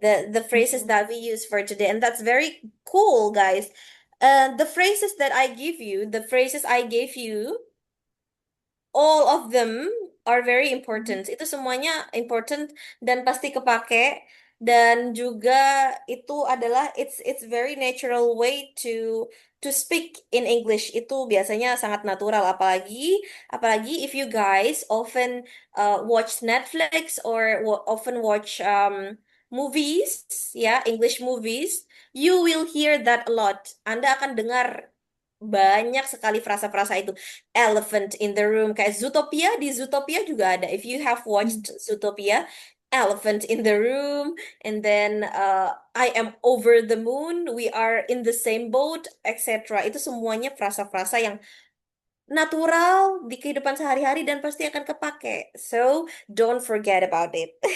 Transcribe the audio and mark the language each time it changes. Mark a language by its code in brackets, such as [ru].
[en] The phrases that we use for today, and that's very cool, guys. The phrases that I give you, the phrases I gave you, all of them are very important. [id] Itu semuanya important dan pasti kepake, dan juga itu adalah [en] it's very natural way to speak in English. [id] Itu biasanya sangat natural, apalagi [en] if you guys often watch Netflix or often watch movies, ya, English movies, you will hear that a lot. [id] Anda akan dengar banyak sekali frasa-frasa itu. [en] Elephant in the room, [id] kayak Zootopia, di Zootopia juga ada, [en] if you have watched Zootopia, elephant in the room, and then I am over the moon, we are in the same boat, etc. [id] Itu semuanya frasa-frasa yang natural di kehidupan sehari-hari dan pasti akan kepake, [en] so don't forget about it.